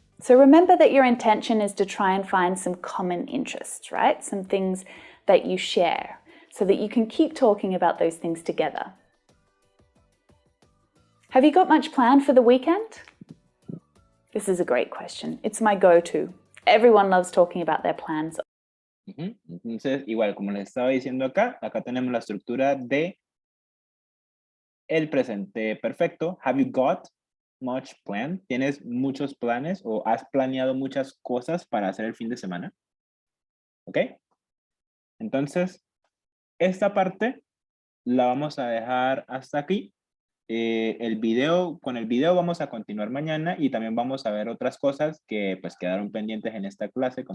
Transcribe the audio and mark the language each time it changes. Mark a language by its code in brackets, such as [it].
[en] So remember that your intention is to try and find some common interests, right? Some things that you share, so that you can keep talking about those things together. Have you got much planned for the weekend? This is a great question. It's my go-to. Everyone loves talking about their plans. [es] Entonces, igual, como les estaba diciendo acá tenemos la estructura de el presente perfecto. [en] Have you got much planned? [es] ¿Tienes muchos planes o has planeado muchas cosas para hacer el fin de semana? ¿Ok? Entonces, esta parte la vamos a dejar hasta aquí. Con el video vamos a continuar mañana y también vamos a ver otras cosas que pues quedaron pendientes en esta clase.